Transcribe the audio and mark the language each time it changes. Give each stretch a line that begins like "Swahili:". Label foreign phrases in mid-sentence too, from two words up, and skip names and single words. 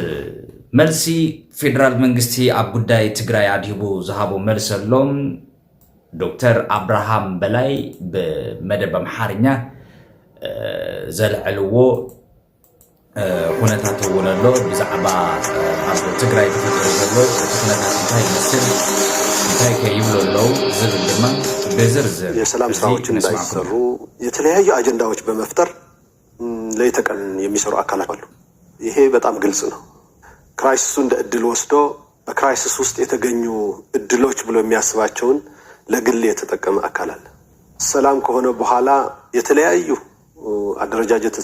Tigrinya: መልሲ ፌደራል መንግስቲ ኣብ ጉዳይ ትግራይ ኣድሂቡ ዝሃቦ መልሲ ኣሎም ዶክተር አብርሃም በላይ በመደብ ኣምሓርኛ ዘልዕልዎ ኩነታት እውን ኣሎ ብዛዕባ ኣብ ትግራይ ተፈጥሮ ዘሎ ኩነታት እንታይ ይመስል እንታይ ከይብሎ ኣለው ዝብል ድማ በዝርዝር
Amharic: የሰላም ስራዎች እንዳይሰሩ የተለያዩ አጀንዳዎች በመፍጠር ለይተቀን የሚሰሩ አካላት አሉ። ይሄ በጣም ግልጽ ነው። ክራይሲሱ እንደ እድል ወስዶ በክራይሲስ ውስጥ የተገኙ እድሎች ብሎ የሚያስባቸውን ለግል የተጠቀመ አካል አለ። ሰላም ከሆነ በኋላ የተለያዩ አደረጃጀቶች